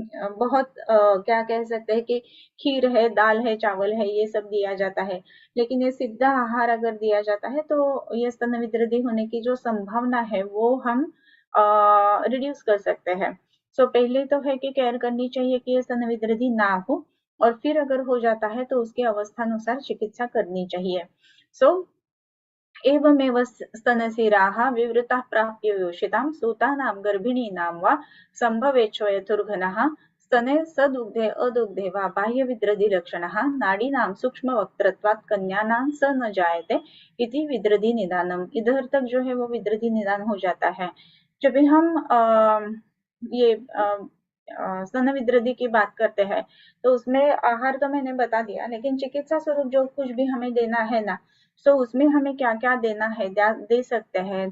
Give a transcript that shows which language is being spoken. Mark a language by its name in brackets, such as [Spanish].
[Hindi] बहुत क्या कह सकते हैं कि खीर है, दाल है, चावल है, ये सब दिया जाता है, लेकिन ये सीधा आहार अगर दिया जाता है तो ये स्तन विदृधि होने की जो संभावना है वो हम रिड्यूस कर सकते हैं। सो पहले तो है कि केयर करनी चाहिए कि ये स्तन विद्रधि ना हो, और फिर अगर हो जाता है तो उसके अवस्थानुसार चिकित्सा करनी चाहिए। [Sanskrit] सो एवमेव स्तनशिराः विवृताः प्राप्य योषितां सूतानां गर्भिणीनां वा सम्भवेच्छोयथुर्घनः स्तने सदुग्धे अदुग्धे वा बाह्यविद्रधिलक्षणः नाडीनां सूक्ष्मवक्त्रत्वात् कन्यानां स न जायते इति विद्रधि निदानम। [Hindi] इधर तक जो है वो विद्रधि निदान हो जाता है। जब भी हम ये स्तन विद्रधि की बात करते हैं तो उसमें आहार तो मैंने बता दिया, लेकिन चिकित्सा स्वरूप जो कुछ भी हमें देना है ना, तो उसमें हमें क्या क्या देना है दे सकते हैं।